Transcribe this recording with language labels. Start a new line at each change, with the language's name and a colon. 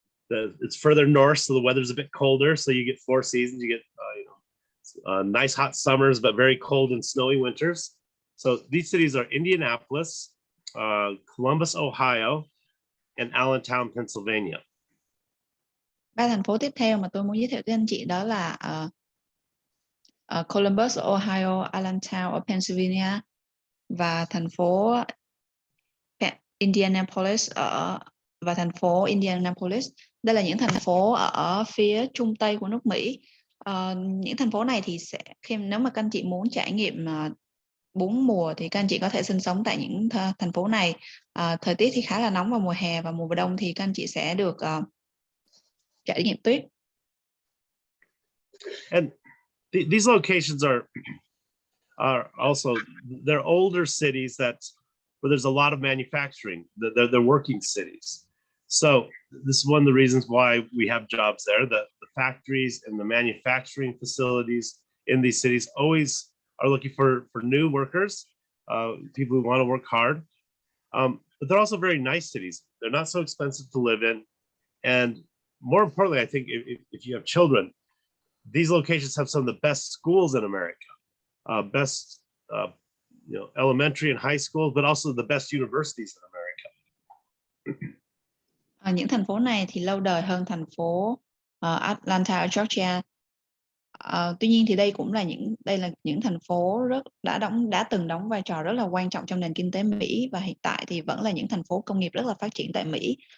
English: It's further north, so the weather's a bit colder. So you get 4 seasons. You get nice hot summers, but very cold and snowy winters. So these cities are Indianapolis, Columbus, Ohio, and Allentown, Pennsylvania.
Vietnamese: 3 thành phố tiếp theo mà tôi muốn giới thiệu tới anh chị đó là Columbus, Ohio, Allentown ở Pennsylvania và thành phố Indianapolis và thành phố Indianapolis. Đây là những thành phố ở phía trung tây của nước Mỹ. Những thành phố này thì nếu mà các anh chị muốn trải nghiệm 4 mùa thì các anh chị có thể sinh sống tại những thành phố này. Thời tiết thì khá là nóng vào mùa hè và mùa đông thì các anh chị sẽ được trải nghiệm tuyết.
English: And these locations are also, they're older cities where there's a lot of manufacturing. They're working cities. So this is one of the reasons why we have jobs there. The factories and the manufacturing facilities in these cities always are looking for new workers, people who want to work hard. But they're also very nice cities. They're not so expensive to live in. And more importantly, I think if you have children, these locations have some of the best schools in America, best elementary and high schools, but also the best universities in America.
Vietnamese: Những thành phố này thì lâu đời hơn thành phố Atlanta ở Georgia. Tuy nhiên thì đây là những thành phố đã từng đóng vai trò rất là quan trọng trong nền kinh tế Mỹ và hiện tại thì vẫn là những thành phố công nghiệp rất là phát triển tại Mỹ.